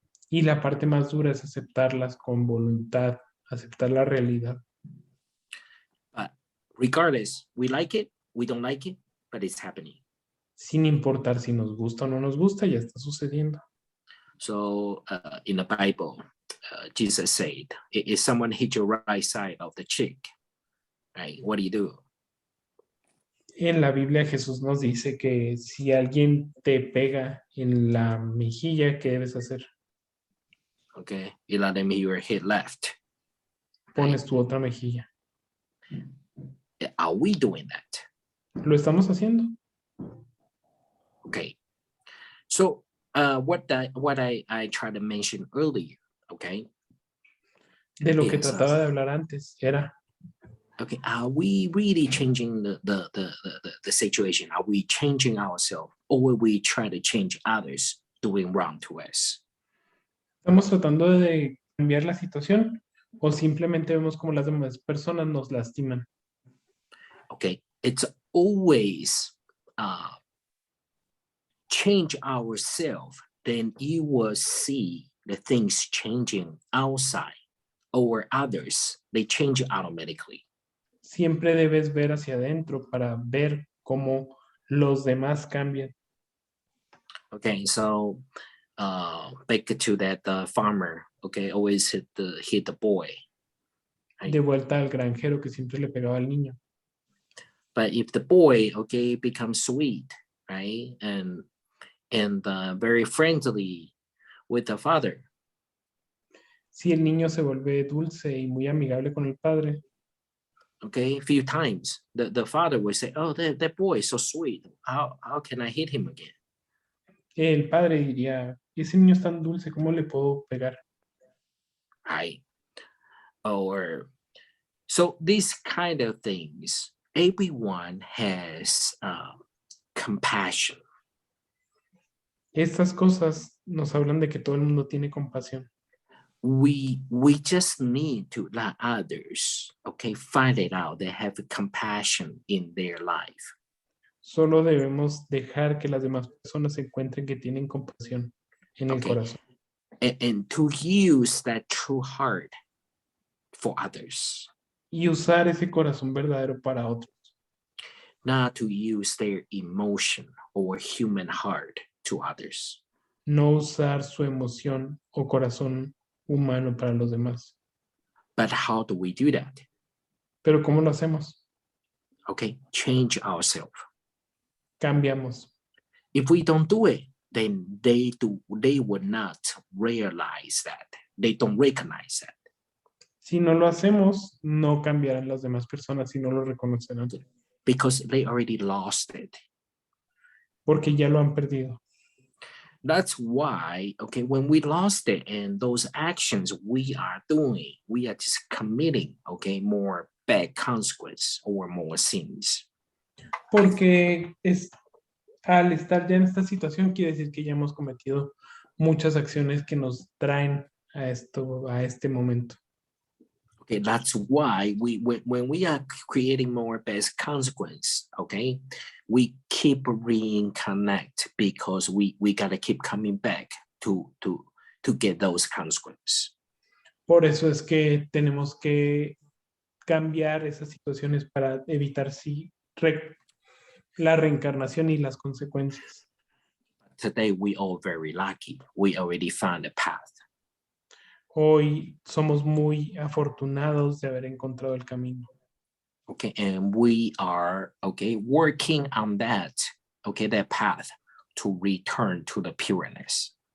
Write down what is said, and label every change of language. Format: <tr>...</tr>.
<es>Y la parte más dura es aceptarlas con voluntad, aceptar la realidad.</es> <en>But regardless, we like it, we don't like it, but it's happening.</en> <es>Sin importar si nos gusta o no nos gusta, ya está sucediendo.</es> <en>So in the Bible, Jesus said, if someone hit your right side of the cheek, right, what do you do?</en> <es>En la Biblia Jesús nos dice que si alguien te pega en la mejilla, ¿qué debes hacer?</es> <en>Okay, you let them hear your hit left.</en> <es>Pones tu otra mejilla.</es> <en>Are we doing that?</en> <es>¿Lo estamos haciendo?</es> <en>Okay. So what I tried to mention earlier, okay?</en> <es>De lo que</es> <en>Yes.</en> <es>trataba de hablar antes era,</es> <en>Okay, are we really changing the situation? Are we changing ourselves, or will we try to change others doing wrong to us?</en> <es>¿estamos tratando de cambiar la situación o simplemente vemos como las demás personas nos lastiman?</es> <en>Okay, it's always change ourselves, then you will see the things changing outside, or others, they change automatically.</en> <es>Siempre debes ver hacia adentro para ver cómo los demás cambian.</es> <en>Okay, so back to that farmer, okay, always hit the boy. Right?</en> <es>De vuelta al granjero que siempre le pegaba al niño.</es> <en>But if the boy, okay, becomes sweet, right, and very friendly with the father,</en> <es>Si el niño se vuelve dulce y muy amigable con el padre,</es> <en>okay, a few times the father will say, oh, that boy is so sweet, how can I hit him again?</en> <es>el padre diría, ese niño es tan dulce, ¿cómo le puedo pegar?</es> <en>Right? Or so these kind of things, everyone has compassion.</en> <es>Estas cosas nos hablan de que todo el mundo tiene compasión.</es> <en>We just need to let others, okay, find it out. They have compassion in their life.</en> <es>Solo debemos dejar que las demás personas encuentren que tienen compasión en el</es> <en>Okay.</en> <es>corazón.</es> <en>And to use that true heart for others,</en> <es>Y usar ese corazón verdadero para otros.</es> <en>not to use their emotion or human heart to others.</en> <es>No usar su emoción o corazón humano para los demás.</es> <en>But how do we do that?</en> <es>Pero ¿cómo lo hacemos?</es> <en>Okay, change ourselves.</en> <es>Cambiamos.</es> <en>If we don't do it, then they would not realize that. They don't recognize that.</en> <es>Si no lo hacemos, no cambiarán las demás personas y no lo reconocerán,</es> <en>because they already lost it.</en> <es>porque ya lo han perdido.</es> <en>That's why, okay, when we lost it and those actions we are doing, we are just committing, okay, more bad consequences or more sins.</en> <es>Porque al estar ya en esta situación, quiere decir que ya hemos cometido muchas acciones que nos traen a este momento.</es> <en>Okay, that's why when we are creating more bad consequence, okay, we keep reconnect because we gotta keep coming back to get those consequences.</en> <es>Por eso es que tenemos que cambiar esas situaciones para evitar la reencarnación y las consecuencias.</es> <en>Today we all very lucky. We already found a path.</en> <es>Hoy somos muy afortunados de haber encontrado el camino.</es> <en>Okay, and we are working on that path to return to the pureness.</en>